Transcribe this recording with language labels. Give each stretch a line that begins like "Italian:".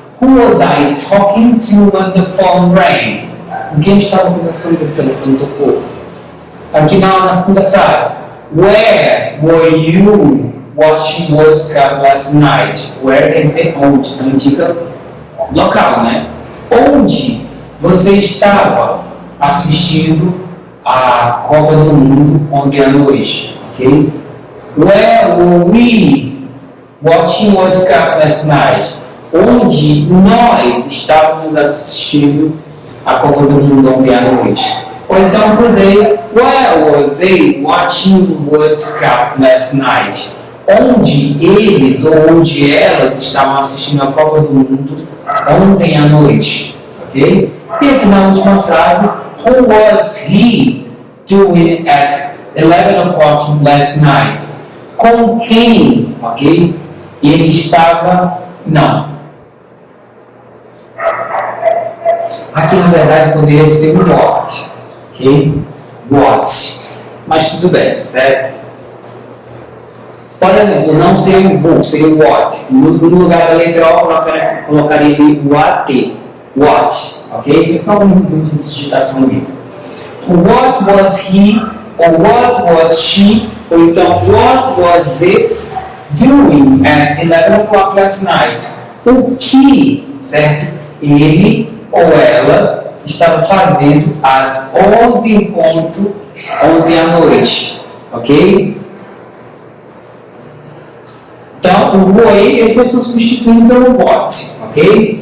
English: Who was I talking to when the phone rang?
Portuguese: Com quem eu estava conversando quando o telefone tocou? Aqui na segunda frase.
English: Where were you watching World Cup last night?
Portuguese: Where quer dizer onde, então indica local, né? Onde você estava assistindo a Copa do Mundo ontem à noite, ok?
English: Where were we watching World Cup last night?
Portuguese: Onde nós estávamos assistindo a Copa do Mundo ontem à noite? Ou então,
English: where were they watching World Cup last night?
Portuguese: onde eles ou onde elas estavam assistindo a Copa do Mundo ontem à noite. Ok? E aqui na última frase,
English: who was he doing at 11 o'clock last night?
Portuguese: Com quem? Ok? Ele estava... Não. Aqui na verdade poderia ser o what. Ok? What. Mas tudo bem, certo? Por exemplo, não seria o who, seria o what. No lugar da letra O, colocaria ali o AT. What. Ok? Só um exemplo de digitação ali.
English: What was he, or what was she,
Portuguese: ou então
English: what was it doing at 11 o'clock last night?
Portuguese: O que, certo? Ele ou ela estava fazendo às 11 em ponto ontem à noite. Ok? Então, o who aí ele foi substituído pelo what, ok?